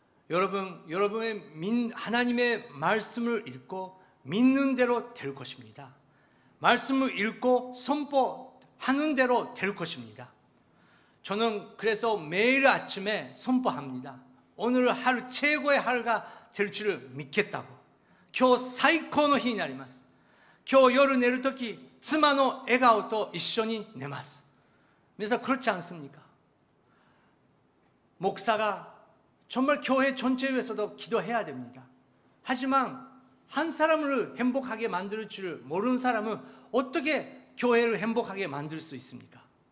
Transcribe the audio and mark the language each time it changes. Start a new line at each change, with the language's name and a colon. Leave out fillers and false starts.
Korean: 여러분의 하나님의 말씀을 읽고 믿는 대로 될 것입니다. 말씀을 읽고 선포하는 대로 될 것입니다. 저는 그래서 매일 아침에 선포합니다. 오늘 하루 최고의 하루가 될 줄 믿겠다고.
Japanese: 今日最高の日になります。今日夜寝るとき妻の笑顔と一緒に寝ます。皆さん
Korean: 그렇지 않습니까? 목사가 정말 교회 전체 위해서도 기도해야 됩니다. 하지만 한 사람을 행복하게 만들 줄 모르는 사람은 어떻게 교회를 행복하게 만들 수 있습니까?